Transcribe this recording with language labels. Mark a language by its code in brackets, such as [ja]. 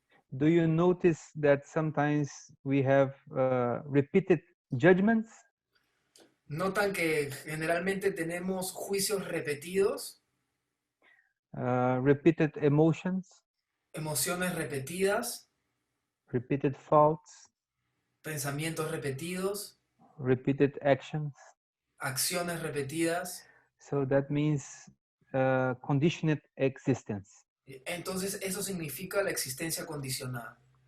[en] Do you notice that sometimes we have repeated judgments? [es] ¿Notan que generalmente tenemos juicios repetidos, [en] Repeated emotions, [es] emociones repetidas, [en] repeated thoughts, [es] pensamientos repetidos, [en] repeated actions? [es] acciones repetidas? [en] So that means conditioned existence. [es] Entonces eso significa la existencia condicionada.